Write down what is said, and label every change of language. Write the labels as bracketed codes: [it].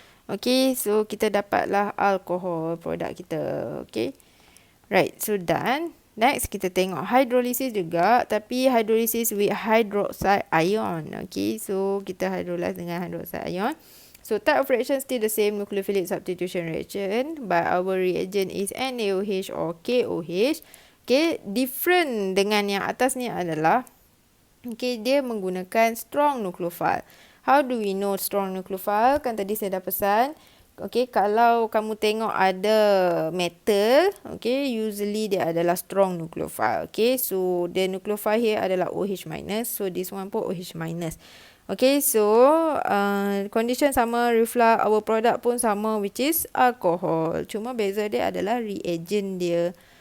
[ms] Okay, so kita dapatlah alkohol produk kita. Okay. [en] Right, so done. [ms] Next, kita tengok hydrolysis juga. Tapi hydrolysis [en] with hydroxide ion. [ms] Okay, so kita hydrolyze dengan hydroxide ion. [en] So type of reaction still the same, nucleophilic substitution reaction. But our reagent is NaOH or KOH. [ms] Okay, different dengan yang atas ni adalah, okay, dia menggunakan strong nucleophile. [en] How do we know strong nucleophile? [ms] Kan tadi saya dah pesan. Okay, kalau kamu tengok ada metal, okay, usually dia adalah strong nucleophile. [en] Okay, so the nucleophile here adalah OH minus. So this one pun OH minus. Okay, so condition sama, reflux, our product pun sama, which is alcohol. [ms] Cuma beza dia adalah reagent dia.